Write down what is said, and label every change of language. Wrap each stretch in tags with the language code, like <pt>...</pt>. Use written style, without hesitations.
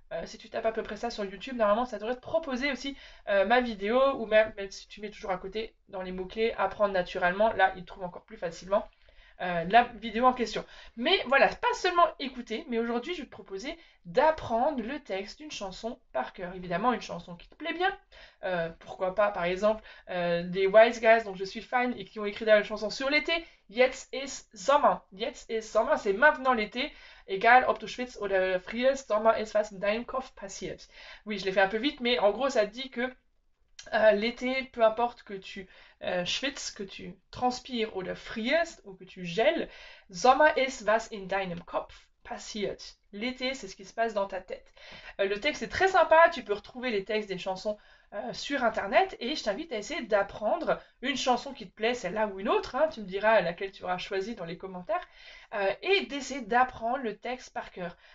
<fr>Si tu tapes à peu près ça sur YouTube, normalement ça devrait te proposer aussi ma vidéo, ou même si tu mets toujours à côté dans les mots-clés apprendre naturellement, là il trouve encore plus facilement la vidéo en question. Mais voilà, pas seulement écouter, mais aujourd'hui je vais te proposer d'apprendre le texte d'une chanson par cœur. Évidemment, une chanson qui te plaît bien. Pourquoi pas, par exemple, des Wise Guys dont je suis fan et qui ont écrit la chanson sur l'été.</fr> <de>Jetzt ist Sommer. Jetzt ist Sommer,</de> <fr>c'est maintenant l'été.</fr> <de>Egal ob du schwitzt oder frierst, Sommer ist was in deinem Kopf passiert.</de> <fr>Oui, je l'ai fait un peu vite, mais en gros, ça dit que l'été, peu importe que tu schwitzt, que tu transpires</fr> <de>oder frierst</de> <fr>ou que tu gèles,</fr> <de>Sommer ist was in deinem Kopf passiert.</de> <fr>L'été, c'est ce qui se passe dans ta tête. Le texte est très sympa, tu peux retrouver les textes des chansons sur internet et je t'invite à essayer d'apprendre une chanson qui te plaît, celle-là ou une autre, hein, tu me diras laquelle tu auras choisi dans les commentaires, et d'essayer d'apprendre le texte par cœur.</fr>